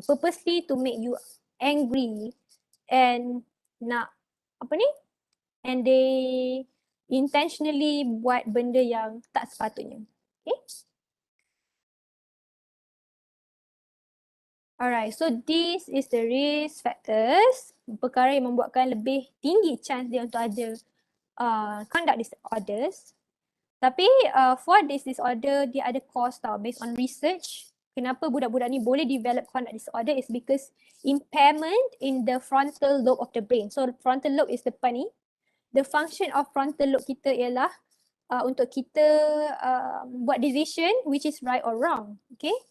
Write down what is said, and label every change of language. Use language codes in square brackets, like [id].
[en] Purposely to make you angry and [ms] nak apa ni? [en] And they intentionally [ms] buat benda yang tak sepatutnya. Okay? [en] Alright, so this is the risk factors. [ms] Perkara yang membuatkan lebih tinggi chance dia untuk ada conduct disorders. [en] Tapi for this disorder, dia ada cause tau based on research. [ms] Kenapa budak-budak ni boleh [en] develop conduct disorder is because impairment in the frontal lobe of the brain. So frontal lobe is [ms] depan ni. [en] The function of frontal lobe kita ialah untuk kita buat decision which is right or wrong. Okay.